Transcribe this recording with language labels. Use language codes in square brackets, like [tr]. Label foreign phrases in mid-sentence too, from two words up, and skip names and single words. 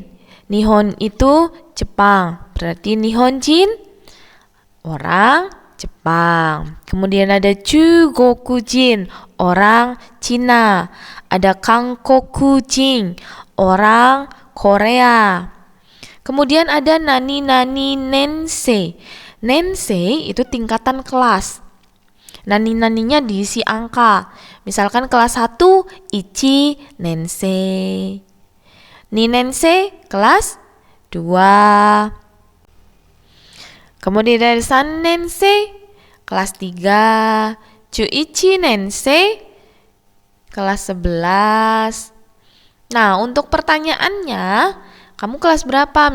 [id] Nihon itu Jepang. Berarti [ja] 日本人 [id] orang Jepang. Kemudian ada [ja] 中国人, [id] orang Cina. Ada [ja] 韓国人, [id] orang Korea. Kemudian ada [ja] 何何年生. [id] Nensei itu tingkatan kelas. Nani-naninya diisi angka. Misalkan kelas 1 [ja] 一年生. 二年生 [id] kelas 2. Kemudian dari [ja] 三年生 [id] kelas 3. [ja] 中一年生 [id] kelas 11. Nah, untuk pertanyaannya, kamu kelas berapa?